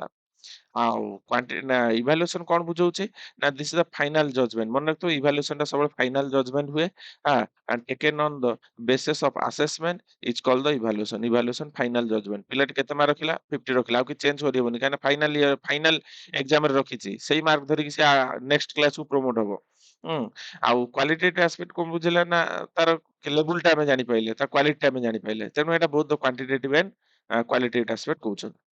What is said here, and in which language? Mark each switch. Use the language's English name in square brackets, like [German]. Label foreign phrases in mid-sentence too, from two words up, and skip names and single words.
[Odia] ଆଉ ନା ଇଭାଲୁଏସନ କଣ ବୁଝଉଛି ନା [English] this is the final judgment [Odia] ମନେ ରଖିଥିବ ଇଭାଲୁଏସନ ଟା ସବୁବେଳେ [English] final judgment ହୁଏ and taken on the basis of assessment is called the evaluation final judgment। [Odia] ପିଲାଟି କେତେ ମାର୍କ ରଖିଲା 50 ରଖିଲା ଆଉ କିଛି ଚେଞ୍ଜ କରିବନି କାହିଁକି [English] final exam [Odia] ରେ ରଖିଛି ସେଇ ମାର୍କ ଧରିକି ସେ [English] next class [Odia] କୁ ପ୍ରମୋଟ ହବ। ହୁଁ ଆଉ [English] qualitative aspect [Odia] କଣ ବୁଝିଲା ନା ତାର ଲେବୁଲ ଟା ଆମେ ଜାଣିପାଇଲେ ତା କ୍ୱାଲିଟି ଟା ଆମେ ଜାଣିପାଇଲେ ତେଣୁ ଏଟା ବହୁତ [English] quantitative and qualitative aspect [Odia] କହୁଛନ୍ତି।